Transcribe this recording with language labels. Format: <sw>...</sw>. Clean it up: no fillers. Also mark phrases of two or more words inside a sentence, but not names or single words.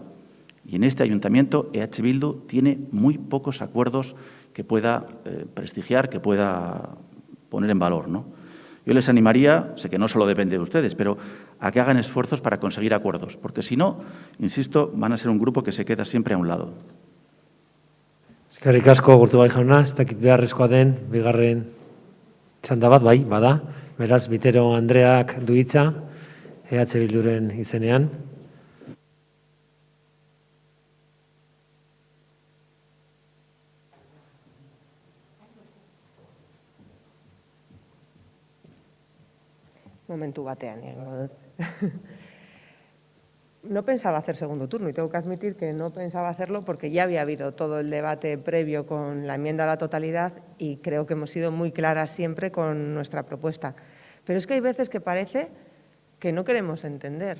<es>Y en este ayuntamiento, EH Bildu tiene muy pocos acuerdos que pueda prestigiar, que pueda poner en valor, ¿no? Yo les animaría, sé que no solo depende de ustedes, pero a que hagan esfuerzos para conseguir acuerdos, porque si no, insisto, van a ser un grupo que se queda siempre a un lado.</es> <eu>Eskerrik asko, Urtubai jauna, ez dakit beharrezkoa den, bigarren txanda bat, bai, bada. Beraz, Vitero Andreak du hitza, EH Bilduren izenean. Momentu batean,</eu> <es>No pensaba hacer segundo turno y tengo que admitir que no pensaba hacerlo porque ya había habido todo el debate previo con la enmienda a la totalidad y creo que hemos sido muy claras siempre con nuestra propuesta. Pero es que hay veces que parece que no queremos entender.</es>